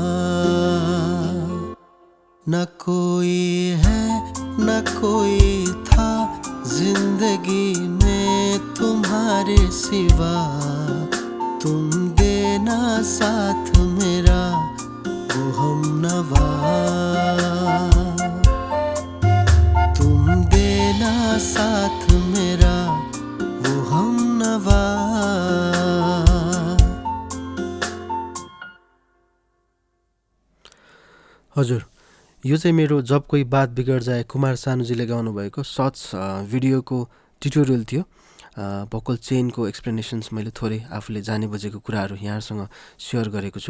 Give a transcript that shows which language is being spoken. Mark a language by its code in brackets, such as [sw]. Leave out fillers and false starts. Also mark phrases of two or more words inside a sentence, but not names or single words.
[hi] न कोई है न कोई था जिंदगी में तुम्हारे सिवा, तुम देना साथ मेरा वो हमनवा, तुम देना साथ मेरा वो हमनवा। [ne] हजुर, यो चाहिँ मेरो जब कोही बात बिगड जाए कुमार सानुजीले गाउनु भएको सर्ट्स भिडियोको ट्युटोरियल थियो। भोकल चेनको एक्सप्लेनेसन्स मैले थोरै आफूले जाने बुझेको कुराहरू यहाँहरूसँग सेयर गरेको छु।